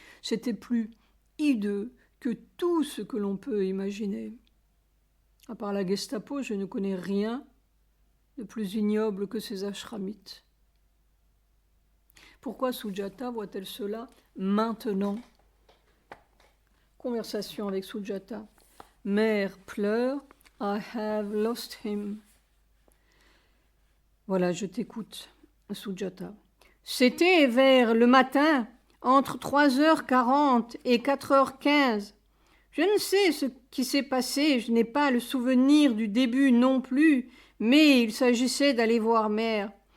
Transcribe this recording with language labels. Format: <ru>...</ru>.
<fr>C'était plus hideux que tout ce que l'on peut imaginer. À part la Gestapo, je ne connais rien de plus ignoble que ces ashramites. Pourquoi Sujata voit-elle cela maintenant? Conversation avec Sujata. Mère pleure,</fr> <en>I have lost him.</en> <fr>Voilà, je t'écoute, Sujata. C'était vers le matin, entre 3h40 et 4h15. Je ne sais ce qui s'est passé, je n'ai pas le souvenir du début non plus, mais il s'agissait d'aller voir mère.</fr>